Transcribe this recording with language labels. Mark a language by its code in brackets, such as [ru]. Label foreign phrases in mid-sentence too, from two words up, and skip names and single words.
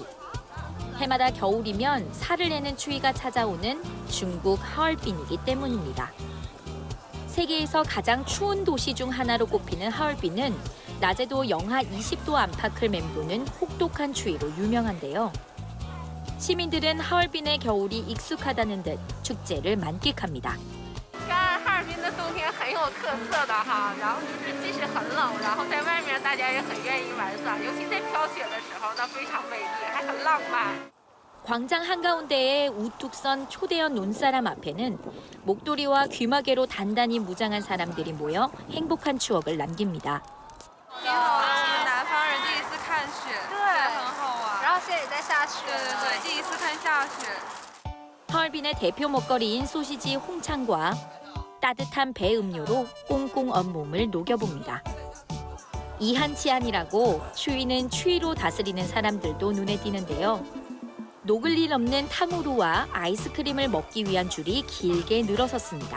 [ko] 해마다 겨울이면 살을 내는 추위가 찾아오는 중국 하얼빈이기 때문입니다. 세계에서 가장 추운 도시 중 하나로 꼽히는 하얼빈은 낮에도 영하 20도 안팎을 맴도는 혹독한 추위로 유명한데요. 시민들은 하얼빈의 겨울이 익숙하다는 듯 축제를 만끽합니다. [zh] 看哈尔滨的冬天很有特色的哈，然后就是即使很冷，然后在外面大家也很愿意玩耍，尤其在飘雪的时候，那非常美丽，还很浪漫。 [ko] 광장 한가운데에 우뚝 선 초대형 눈사람 앞에는 목도리와 귀마개로 단단히 무장한 사람들이 모여 행복한 추억을 남깁니다. [zh] 你好，是南方人第一次看雪，对，很好玩。然后现在也在下雪，对，第一次看下雪。 [ko] 하얼빈의 대표 먹거리인 소시지 홍창과 따뜻한 배 음료로 꽁꽁 온몸을 녹여봅니다. 이한치안이라고 추위는 추위로 다스리는 사람들도 눈에 띄는데요. 녹을 일 없는 탕후루와 아이스크림을 먹기 위한 줄이 길게 늘어섰습니다.